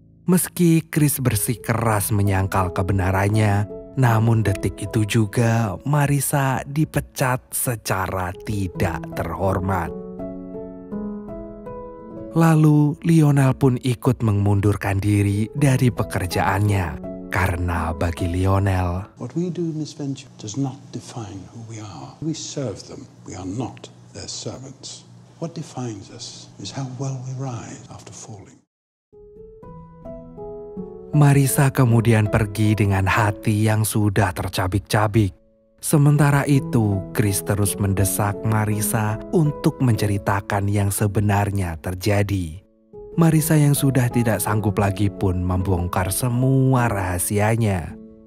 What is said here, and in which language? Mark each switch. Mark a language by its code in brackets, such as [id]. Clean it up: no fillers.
[id] Meski Chris bersikeras menyangkal kebenarannya, namun detik itu juga Marissa dipecat secara tidak terhormat. Lalu Lionel pun ikut mengundurkan diri dari pekerjaannya. Karena bagi Lionel, [en] what we do in this venture does not define who we are. We serve them. We are not their servants. What defines us is how well we rise after falling. [id] Marisa kemudian pergi dengan hati yang sudah tercabik-cabik. Sementara itu, Chris terus mendesak Marisa untuk menceritakan yang sebenarnya terjadi. Marisa yang sudah tidak sanggup lagi pun membongkar semua rahasianya.